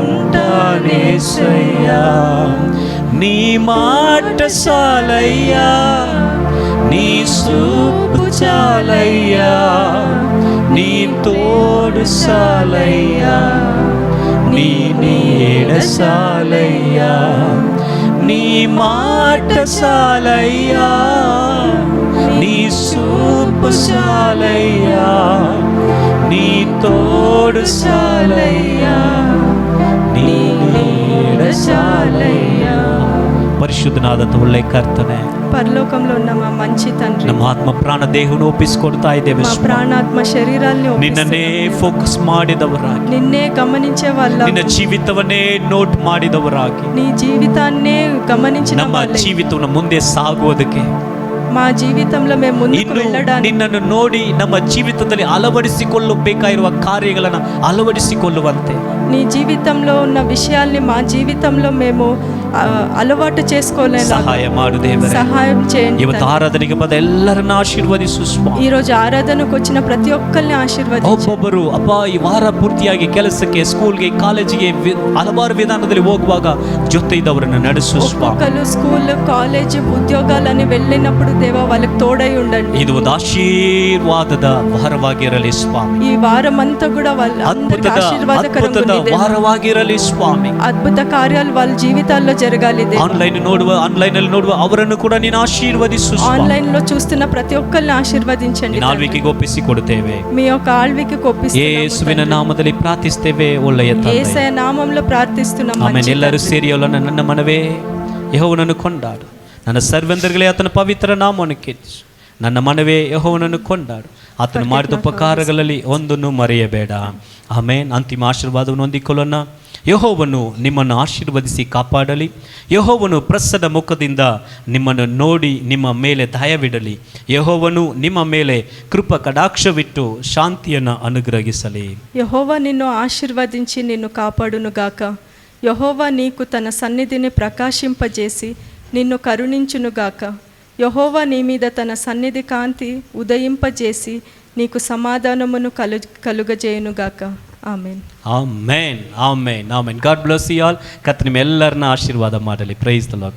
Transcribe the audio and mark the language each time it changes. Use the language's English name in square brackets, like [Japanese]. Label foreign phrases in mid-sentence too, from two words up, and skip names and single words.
[Telugu] ఉంటానేసయ్యా, నీ మాట చాలయ్యా, నీ చూపు చాలయ్యా, నీ తోడు చాలయ్యా, నీ నీడ చాలయ్యా, నీ మాట చాలయ్యా, నీ చూపు చాలయ్యా, నీ తోడు చాలయ్యా, నీ నీడ చాలయ్యా. [Kannada] ಪರಿಶುದ್ಧನಾದಂಥ ಒಳ್ಳೆ ಕರ್ತನೆ, [Telugu] పరలోకంలో ఉన్న మా మంచి తండ్రి, [Kannada] ನಮ್ಮ ಆತ್ಮ ಪ್ರಾಣ ದೇಹವನ್ನು ಒಪ್ಪಿಸಿಕೊಡ್ತಾ ಇದ್ದೇವೆ. [Telugu] మా ప్రాణాత్మ శరీరాల్ని [Kannada] ನಿನ್ನನ್ನೇ ಫೋಕಸ್ ಮಾಡಿದವರಾಗಿ, [Telugu] నిన్నే గమనించే వాళ్ళ, [Kannada] ನಿನ್ನ ಜೀವಿತವನ್ನೇ ನೋಟ್ ಮಾಡಿದವರಾಗಿ, [Telugu] నీ జీవితాన్నే గమనించిన [Kannada] ನಮ್ಮ [Telugu] వాళ్ళే. [Kannada] ಜೀವಿತವನ್ನು ಮುಂದೆ ಸಾಗುವುದಕ್ಕೆ, [Telugu] మా జీవితంలో మేము ముందుకు [Kannada] ಇನ್ನು [Telugu] వెళ్ళడానికి, [Kannada] ನಿನ್ನನ್ನು ನೋಡಿ ನಮ್ಮ ಜೀವಿತದಲ್ಲಿ ಅಳವಡಿಸಿಕೊಳ್ಳಬೇಕಾಗಿರುವ ಕಾರ್ಯಗಳನ್ನು ಅಳವಡಿಸಿಕೊಳ್ಳುವಂತೆ [Telugu] నీ జీవితంలో ఉన్న విషయాల్ని మా జీవితంలో మేము అలవాటు చేసుకోలేలా [Kannada] ಸಹಾಯ ಮಾಡು ದೇವರೇ. [Telugu] సహాయం చేయండి. [Kannada] ಇವತ್ತು ಆರಾಧನೆಗೆ ಬಂದ ಎಲ್ಲರನ್ನ ಆಶೀರ್ವದಿಸು ಸ್ವಾಮಿ. [Telugu] ఈ రోజు ఆరాధనకు వచ్చిన ప్రతి ఒక్కరిని ఆశీర్వదించు. [Kannada] ಒಬ್ಬೊಬ್ಬರು ಅಪ್ಪ ಈ ವಾರ ಪೂರ್ತಿಯಾಗಿ ಕೆಲಸಕ್ಕೆ, ಸ್ಕೂಲ್ಗೆ, ಕಾಲೇಜಿಗೆ ಹಲವಾರು ವಿಧಾನದಲ್ಲಿ ಹೋಗುವಾಗ ಜೊತೆ ಇದ್ದವರನ್ನು ನಡೆಸು ಸ್ವಾಮಿ. [Telugu] ఒక్కొక్కరు స్కూల్, కాలేజ్, ఉద్యోగాలని వెళ్ళినప్పుడు దేవా వాళ్ళకి తోడై ఉండండి. [Kannada] ಇದು ಒಂದು ಆಶೀರ್ವಾದದ ವಾರವಾಗಿರಲಿ ಸ್ವಾಮಿ. [Telugu] ఈ వారం అంతా కూడా వాళ్ళ అందరికీ ఆశీర్వాదకరంగా [Kannada] ಅದ್ಭುತದ [Telugu] ఉంది దేవా. [Kannada] ವಾರವಾಗಿರಲಿ ಸ್ವಾಮಿ. [Telugu] అద్భుత కార్యాలు వాళ్ళ జీవితాల్లో జరగాలి దేవా. [Kannada] ಆನ್ಲೈನ್ ಅಲ್ಲಿ ನೋಡುವ ಅವರನ್ನು ಕೂಡ ನೀನು ಆಶೀರ್ವದಿಸು ಸ್ವಾಮಿ. [Telugu] ఆన్లైన్ లో చూస్తున్న ప్రతి ఒక్కరిని ఆశీర్వదించండి. [Kannada] ನಿನ್ನ ಆಳ್ವಿಕೆಗೆ ಒಪ್ಪಿಸಿಕೊಡುತ್ತೇವೆ. [Telugu] మీ యొక్క ఆಳ್వికకు ఒప్పిస్తున్నాము. [Kannada] ಯೇಸುವಿನ ನಾಮದಲ್ಲಿ ಪ್ರಾರ್ಥಿಸ್ತೇವೆ ಒಳ್ಳೆಯ ತಂದೆ. [Telugu] యేసయ్య నామములో ప్రార్థిస్తున్నాము. [Kannada] ಆಮೇಲೆ ಎಲ್ಲರೂ ಸೇರಿ ನನ್ನ ಮನವೇ ಯೆಹೋವನನ್ನು ಕೊಂಡಾಡು, ನನ್ನ ಸರ್ವೆಂದರುಗಳೇ ಆತನ ಪವಿತ್ರ ನಾಮವನ್ನು ಕೀರ್ತಿಸು. ನನ್ನ ಮನವೇ ಯೆಹೋವನನ್ನು ಕೊಂಡಾಡು, ಆತನು ಮಾಡಿದ ಉಪಕಾರಗಳಲ್ಲಿ ಒಂದನ್ನು ಮರೆಯಬೇಡ. ಆಮೇನ್. ಅಂತಿಮ ಆಶೀರ್ವಾದವನ್ನು ಹೊಂದಿಕೊಳ್ಳೋಣ. ಯೆಹೋವನು ನಿಮ್ಮನ್ನು ಆಶೀರ್ವದಿಸಿ ಕಾಪಾಡಲಿ. ಯೆಹೋವನು ಪ್ರಸನ್ನ ಮುಖದಿಂದ ನಿಮ್ಮನ್ನು ನೋಡಿ ನಿಮ್ಮ ಮೇಲೆ ದಯವಿಡಲಿ. ಯೆಹೋವನು ನಿಮ್ಮ ಮೇಲೆ ಕೃಪಾ ಕಟಾಕ್ಷವಿಟ್ಟು ಶಾಂತಿಯನ್ನು ಅನುಗ್ರಹಿಸಲಿ. [Telugu] యెహోవా నిన్ను ఆశీర్వదించి నిన్ను కాపాడునుగాక. యెహోవా నీకు తన సన్నిధిని ప్రకాశింపజేసి నిన్ను కరుణించునుగాక. యెహోవా నీ మీద తన సన్నిధి కాంతి ఉదయింపజేసి నీకు సమాధానమును కలుగజేయునుగాక. [Kannada] ಆಮೆನ್. ಆಮೆನ್. ಆಮೆನ್. ಆಮೆನ್. [English] God bless you all. [Kannada] ಕರ್ತನ ನಿಮ್ಮೆಲ್ಲರನ್ನ ಆಶೀರ್ವಾದ ಮಾಡಲಿ. [English] praise the Lord.